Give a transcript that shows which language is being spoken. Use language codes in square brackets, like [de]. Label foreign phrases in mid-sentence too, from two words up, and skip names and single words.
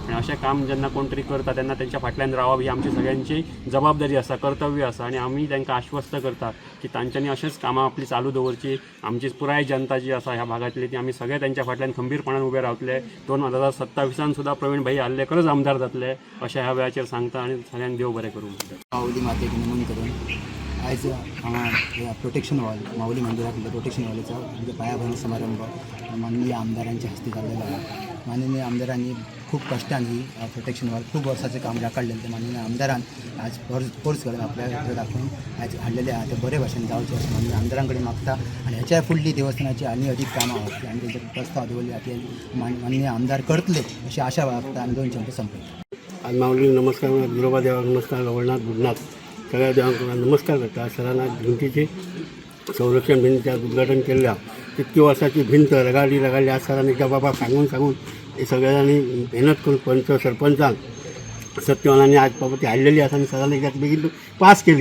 [kok] आनी अशें काम जेन्ना कोण तरी करता तेन्ना तेंच्या फाटल्यान रावप ही आमची सगळ्यांची जबाबदारी आसा, कर्तव्य आसा आनी आमी तांकां आश्वस्त करता की तांच्यांनी अशेंच कामां आपली चालू दवरची। आमची पुराय जनता जी आसा ह्या भागांतली ती आमी सगळे तेंच्या फाटल्यान खंबीरपणान उबे रावतले। 2027 सुद्दां प्रवीण भाई आल्लेकरच आमदार जातले अशें ह्या वेळाचेर सांगता आनी सगळ्यांक देव बरें करूं। [mr] माऊली मातेक नमन करून आयज हांगा [en] protection wall [mr] माऊली मंदिरातल्या प्रोटेक्शन वॉलाचा म्हणजे पायाभरणी समारंभ माननीय आमदारांच्या हस्ते झालेला आहे. [kok] माननीय आमदारांनी खूप कष्टांनी [en] protection wall [kok] खूप वर्षाचं काम राखडलेलं ते माननीय आमदारान आज फोर्स करून आपल्याकडे दाखवून आज हाडलेले आहे ते बरे भाशेन जावचे अशें माननीय आमदारांकडे मागता आणि ह्याच्या फुडली देवस्थानाची आनी अधिक कामां आहात आणि तेजे प्रस्ताव दवरले आतां माननीय आमदार करतले अशी आशा बाळगता आनी 2 शब्द संपयता. आज माऊली नमस्कार गिरोबा देवाक नमस्कार गवळनाथ बुडनाथ सगळ्या देवांक नमस्कार करता. सरांना भिंतीची संरक्षण भिंतीचे आज उद्घाटन केल्या कितकी वर्साची भिंत रगाडली आज सरांनी त्या बाबा सांगून हे सगळ्यांनी मेहनत करून पंच सरपंचांक सत्यवानांनी आज बाबा ती हाडलेली आसा आणि सरांनी एकदा बेगीन पास केली.